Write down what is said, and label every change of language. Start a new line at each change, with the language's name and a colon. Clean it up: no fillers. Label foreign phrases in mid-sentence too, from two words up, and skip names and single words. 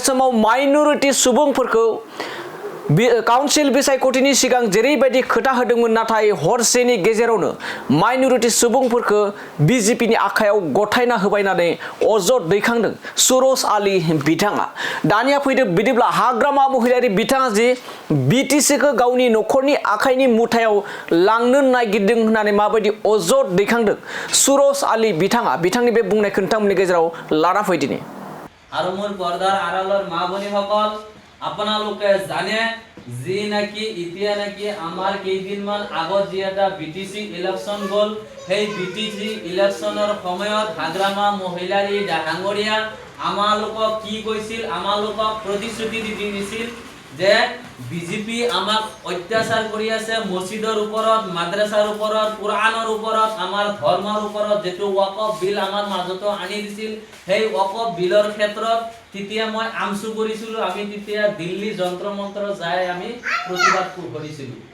Bodo: समाव माइनरिटि सुबुंफोरखौ काउन्सिल बिसायख'थिनि सिगां जेरैबायदि खोथा होदोंमोन नाथाय हरसेनि गेजेरावनो माइनरिटि सुबुंफोरखौ BJP नि आखायाव गथायना होबायनानै अजद दैखांदों सुरज आली बिथाङा दानिया फैदो बिदिब्ला हाग्रामा महिलारि बिथाङा जि BTC खौ गावनि नखरनि आखाइनि मुथायाव लांनो नागिरदों होननानै माबायदि अजद दैखांदों सुरज आली बिथाङा बिथांनि बे बुंनायखौ नोंथांमोननि गेजेराव लाना फैदिनि
Assamese: আৰু মোৰ পৰ্দাৰ আড়ালৰ মা ভনীসকল আপোনালোকে জানে যি নাকি এতিয়া নাকি আমাৰ কেইদিনমান আগত যি এটা BTC ইলেকশ্যন গ'ল সেই BTC ইলেকশ্যনৰ সময়ত হাগ্ৰামা মহিলাৰী ডাঙৰীয়া আমালোকক কি কৈছিল আমালোকক প্ৰতিশ্ৰুতি দিছিল যে BJP আমাক অত্যাচাৰ কৰি আছে মছজিদৰ ওপৰত মাদ্ৰাছাৰ ওপৰত কুৰানৰ ওপৰত আমাৰ ধৰ্মৰ ওপৰত যেটো ওয়াকফ বিল আমাৰ মাজত আনি দিছিল সেই ওয়াকফ বিলৰ ক্ষেত্ৰত তেতিয়া মই আমসু কৰিছিল আমি তেতিয়া দিল্লী যন্ত্ৰ মন্ত্ৰ যায় আমি প্ৰতিবাদ কৰিছিল